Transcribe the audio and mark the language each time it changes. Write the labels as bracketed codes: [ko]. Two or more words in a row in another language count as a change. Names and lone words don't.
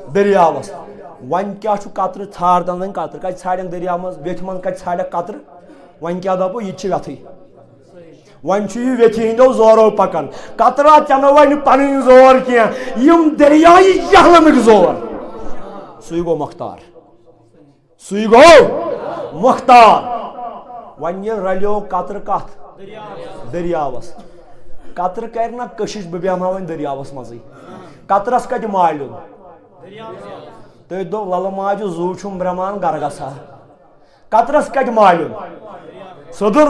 [ks] دٔریاوس وۄنۍ کیٛاہ چھُ قطرٕ ژھانڈتن وۄنۍ قطرٕ کتہِ ژھانڈن دٔریاو منٛز ویٚتھِ منٛز کتہِ ژھانڈکھ قطرٕ ون کیا دپو یہ ویتھٕے ون یہ ویتھِ ہندو زورو پکان قطرہ چنو ون پن زور کی یم دریائی جہلمک زور سُے گو مختار سُے گو مختار ون یہ رلیو قطر کت دریاوس قطر کر نا کشش بہ بیہمہا ون دریاوس مزے قطرس کتہ مالن تھی دو لل ماجہ زو چھم برمان گر گژھا قطرس کتہ مالن سدر